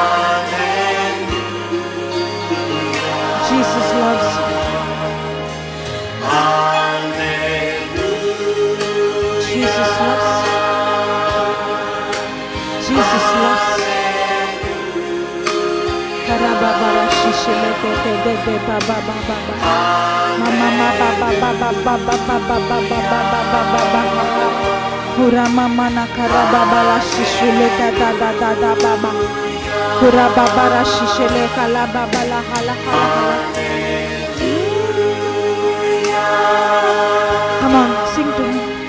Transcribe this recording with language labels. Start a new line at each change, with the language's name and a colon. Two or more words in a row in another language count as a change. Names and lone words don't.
English: Jesus loves you. Jesus loves you. Jesus loves you. Karababara shishele de baba baba. Mama baba baba baba baba baba baba. Hura mama na karababara shishele da baba. Hura babara shishele kala baba la hala hala. Come on, sing to Him.